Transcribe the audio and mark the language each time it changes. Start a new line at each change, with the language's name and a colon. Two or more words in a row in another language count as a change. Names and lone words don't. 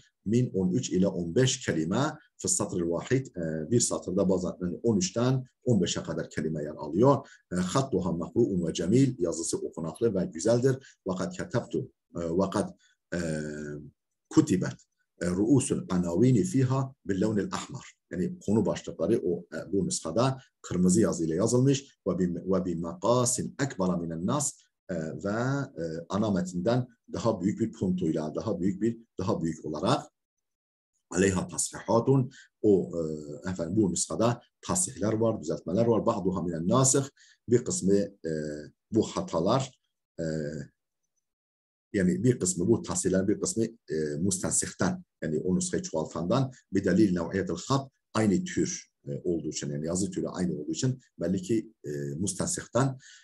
Arabic: من 13 إلى 15 كلمة في سطر واحد,
Turkish: bir satırda bazen 13'ten 15'e kadar kelime yer alıyor.
Arabic: خطها مقروء وجميل,
Turkish: yazısı okunaklı ve güzeldir.
Arabic: وقد كتبت، وقد كتبت رؤوس العناوين فيها باللون الأحمر.
Turkish: Yani konu başlıkları bu nüshada kırmızı yazıyla yazılmış.
Arabic: وبمقاس أكبر من النص,
Turkish: ve ana metinden daha büyük bir puntuyla, daha büyük olarak
Arabic: عليها تصحيحات,
Turkish: bu nüshada tasihler var, düzeltmeler var.
Arabic: بعضها من الناسخ,
Turkish: bir kısmı bu hatalar, yani bir kısmı bu tasihler, bir kısmı mustensihten, yani o nüshayı çoğaltandan, bir
Arabic: دليل نوعية الخط,
Turkish: aynı tür olduğu için, yani yazı türü aynı olduğu için belli ki mustensihten.